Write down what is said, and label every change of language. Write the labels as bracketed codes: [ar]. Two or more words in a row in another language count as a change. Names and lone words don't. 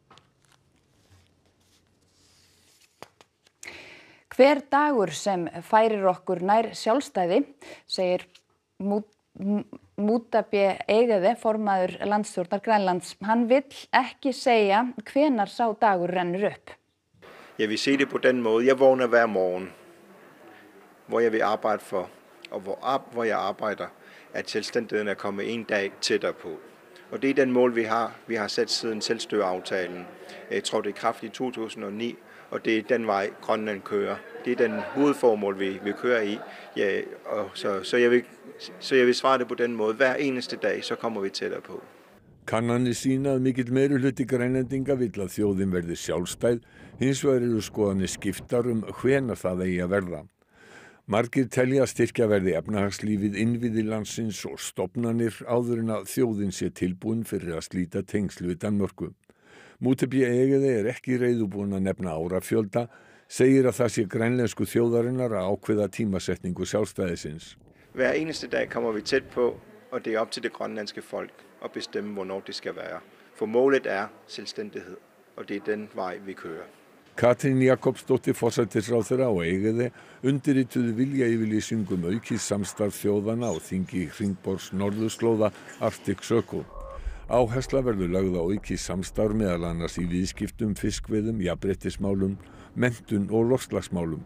[is] Hver dagur sem færir okkur nær sjálfstæði, segir Mutabje Egede, formaður landsstjórnar Grænlands. Hann vill ekki segja hvenær sá dagur rennur upp. [da] Jeg vil se det på den måde. Jeg vågner hver morgen, hvor jeg vil arbejde for, og hvor jeg arbejder, at selvstændigheden kommet en dag tættere på. Og det er den mål, vi har. Vi har sat siden selvstyreaftalen. Jeg tror, det er kraft i 2009, og det er den vej, Grønland kører. Det er den hovedformål, vi kører i. Ja, og så jeg vil svare det på den måde. Hver eneste dag, så kommer vi tættere på. [is] Kannanir sýna að mikill meirihluti Grænlendinga vill að þjóðin verði sjálfstæð, hins vegar eru skoðanir skiptar hvenær það eigi að verða. Margir telja að styrkja verði efnahagslífið, innviði landsins og stofnanir áður en að þjóðin sé tilbúin fyrir að slíta tengsl við Danmörku. Mutabje Egede ekki reiðubúin að nefna árafjölda, segir að það sé grænlensku þjóðarinnar að ákveða tímasetningu sjálfstæðisins. [da] Hver eneste dag kommer vi tæt på, og det er op til det grønlandske folk at bestemme, hvornår det skal være. For målet er selvstændighed, og det er den vej, vi kører. [is] Katrín Jakobsdóttir forsætisráðherra og Egede undirrituðu viljayfirlýsingu aukið samstarf þjóðanna á þingi Hringborðs norðurslóða Arctic Circle. Áhersla verður lögð á aukið samstarf meðal annars í viðskiptum, fiskveiðum, jafnréttismálum, menntun og loftslagsmálum.